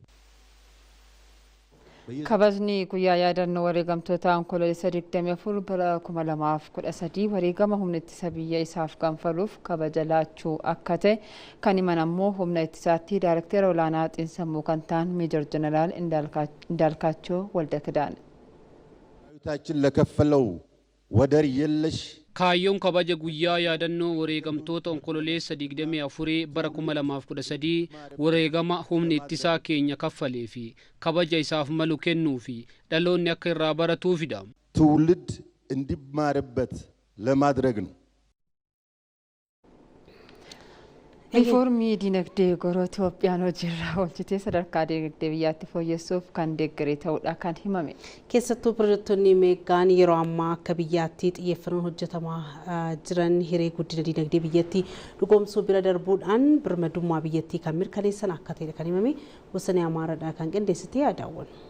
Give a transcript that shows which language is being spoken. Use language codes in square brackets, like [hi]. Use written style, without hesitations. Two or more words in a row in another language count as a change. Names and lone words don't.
[om] Ifatti bahee mul'ata. kabajni guyyaa yaadannoo wareegamtoota onkololeessa 24 bara 2013 wareegama humna ittisa biyya isaaf ganfaluuf kabaja laachuu akka ta'e kan himan ammoo humna ittisaatti daayirektara olaanaa xiinsammuu kan ta'an meejor jeneraal እንዳልካቸው ወልደ ኪዳን [am] ታችን ለከፈለው ወደር የለሽ [om] kaayyoon kabaja guyyaa yaadannoo wareegamtoota onkololeessa 24 bara 2013 wareegama humni ittisaa keenya kaffalee fi kabaja isaaf malu kennuu fi dhaloonni akka irraa baratuufidha. [am] ትውልድ እንዲማርበት ለማድረግ ነው። [om] Riifoormii dinagdee goroo Itoophiyaan hojiirra oolchitee sadarkaa dinagdee biyyaatti fooyyessuuf kan deeggaree ta'uudha kan himame. Keessattuu pirojektoonni meegaan yeroo ammaa akka biyyaatti xiyyeeffannoon hojjetamaa jiran hiree guddina dinagdee biyyattii dhugoomsuu bira darbuudhaan birmadummaa biyyattii kan mirkaneessan akka ta'e kan himame Wasanee Amaaraadhaa kan qindeessitee yaadawwan.